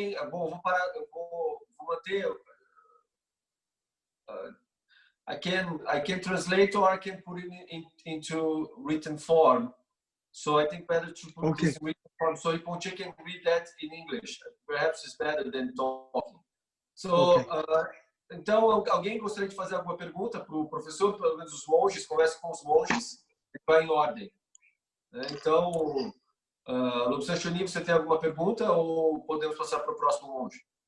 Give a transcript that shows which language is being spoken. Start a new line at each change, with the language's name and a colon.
Portuguese: bom, vou parar, vou manter...
English: I can translate or I can put it into written form. So I think better to put this in written form so Rinpoche can read that in English. Perhaps it's better than talking.
Portuguese: So, então, alguém gostaria de fazer alguma pergunta para o professor? Pelo menos os monges, conversa com os monges, vai em ordem. Então, Lobsang Choni, você tem alguma pergunta ou podemos passar para o próximo monge?